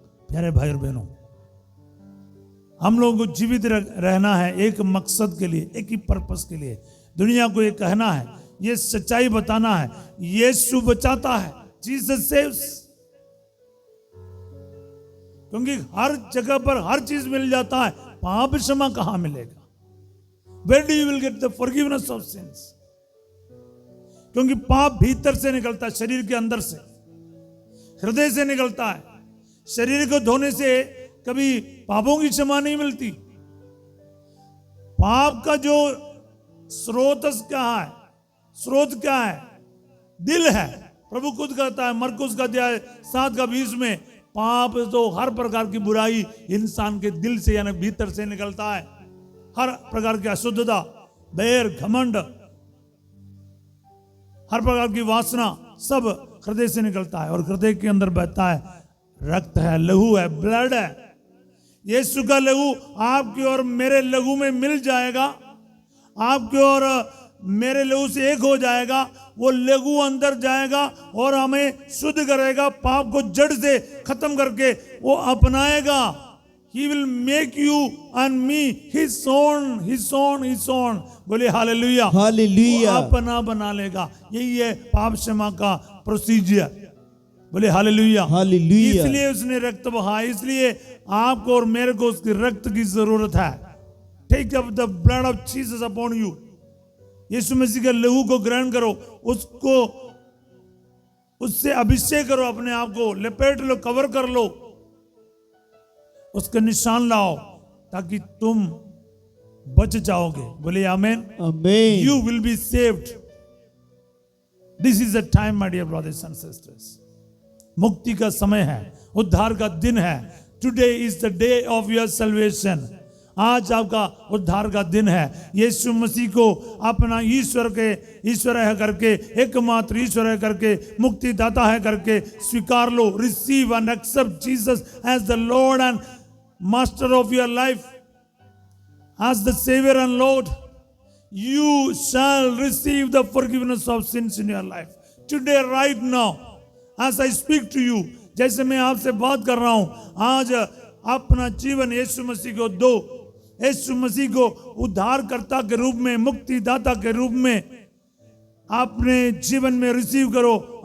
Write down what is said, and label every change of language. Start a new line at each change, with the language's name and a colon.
Hindi: प्यारे भाई और बहनों, हम लोगों को जीवित रहना है एक मकसद के लिए, एक ही पर्पस के लिए। दुनिया को ये कहना है, ये सच्चाई बताना है, यीशु बचाता है,
English: Jesus saves.
Hindi: क्योंकि हर जगह पर हर चीज मिल जाता है, पाप क्षमा कहां मिलेगा?
English: Where do you will get the forgiveness of sins?
Hindi: क्योंकि पाप भीतर से निकलता है, शरीर के अंदर से, हृदय से निकलता है। शरीर को धोने से कभी पापों की क्षमा नहीं मिलती। पाप का जो स्रोत क्या है? स्रोत क्या है? दिल है। प्रभु खुद कहता है मरकुस का अध्याय 7:20 में, पाप तो हर प्रकार की बुराई इंसान के दिल से यानी भीतर से निकलता है। हर प्रकार की अशुद्धता, बैर, घमंड, हर प्रकार की वासना सब हृदय से निकलता है, और हृदय के अंदर बहता है रक्त है, लहू है, ब्लड है। यीशु का लहू आपकी और मेरे लहू में मिल जाएगा, आपके और मेरे लहू से एक हो जाएगा। वो लहू अंदर जाएगा और हमें शुद्ध करेगा, पाप को जड़ से खत्म करके वो अपनाएगा।
English: He will make you and me his own, his own, his own.
Hindi: बोले हालेलुया। हालेलुया। अपना बना लेगा। यही है पाप क्षमा का प्रोसीजर। बोले हालेलुया। हालेलुया। इसलिए उसने रक्त बहा, इसलिए आपको और मेरे को उसके रक्त की जरूरत है।
English: Take up the blood of Jesus upon you.
Hindi: यीशु मसीह के लहू को ग्रहण करो, उसको उससे अभिषेक करो, अपने आप को लपेट लो, कवर कर लो, उसका निशान लाओ, ताकि तुम बच जाओगे। बोले आमेन। आमेन।
English: You will be saved. This is the time, my dear brothers and sisters.
Hindi: मुक्ति का समय है, उद्धार का दिन है।
English: Today is the day of your salvation.
Hindi: आज आपका उद्धार का दिन है। यीशु मसीह को अपना ईश्वर है करके, एकमात्र ईश्वर है करके, मुक्तिदाता है करके स्वीकार लो।
English: Receive and accept Jesus as the Lord and Master of your life. as the Savior and Lord, you shall receive the forgiveness of sins in your life. Today, right now, as I speak to you,
Hindi: जैसे मैं आपसे बात कर रहा हूं, आज अपना जीवन यीशु मसीह को दो। यीशु मसीह को उद्धारकर्ता के रूप में, मुक्तिदाता के रूप में अपने जीवन में रिसीव करो।